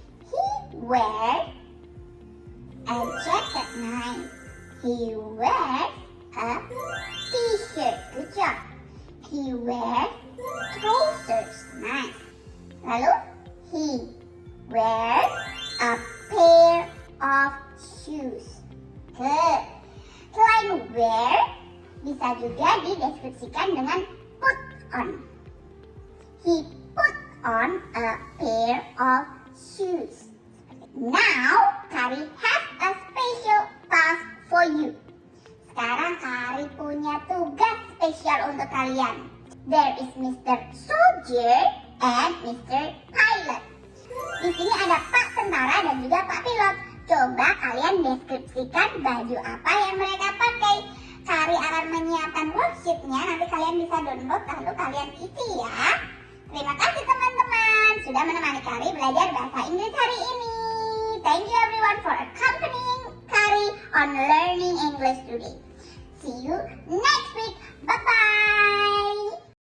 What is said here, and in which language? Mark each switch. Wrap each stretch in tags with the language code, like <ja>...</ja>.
<en>He wears a jacket. Nice. He wears a t-shirt. Good job. He wears trousers. Nice. Lalu, he wears a pair of shoes. Good.</en> <id>Selain wear, bisa juga dideskripsikan dengan put on.</id> <en>He put on a pair of shoes. Now, Kari has a special task for you.</en> <id>Sekarang Kari punya tugas spesial untuk kalian.</id> <en>There is Mr. Soldier and Mr. Pilot.</en> <id>Di sini ada Pak Tentara dan juga Pak Pilot. Coba kalian deskripsikan baju apa yang mereka pakai. Kari akan menyiapkan worksheet-nya. Nanti kalian bisa download lalu kalian isi ya. Terima kasih teman-teman sudah menemani Kari belajar bahasa Inggris hari ini.</id> <en>Thank you everyone for accompanying Kari on learning English today. See you next week. Bye-bye.</en>